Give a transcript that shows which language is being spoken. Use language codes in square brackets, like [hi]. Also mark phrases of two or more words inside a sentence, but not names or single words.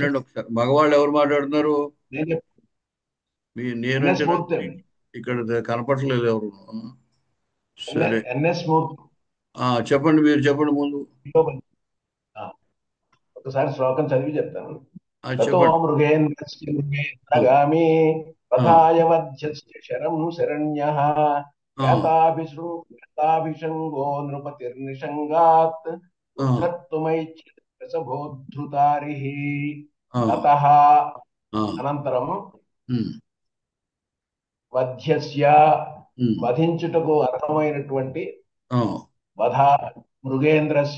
[te] మగవాళ్ళు ఎవరు మాట్లాడుతున్నారు? నేనంటే ఇక్కడ కనపడలేదు ఎవరు. సరే, చెప్పండి, మీరు చెప్పండి ముందు. ఒకసారి శ్లోకం చదివి చెప్తాను. ततो చెప్పండి. [sa] मृगेन्द्रस्य मृगेन्द्रगामी ఆ, वधाय वध्यस्य शरं शरण्यः ఆ, याताभिषङ्गो नृपतिर्निषङ्गात् ఆ, उद्धर्तुमैच्छसभोद्धृतारिः ఆ, ततः ఆ, अनन्तरं ఉమ్, వధ్యస్య ఉమ్, [te] వధించుటకు అర్హమైనటువంటి ఆ, [sa] वध मृगेन्द्रस्य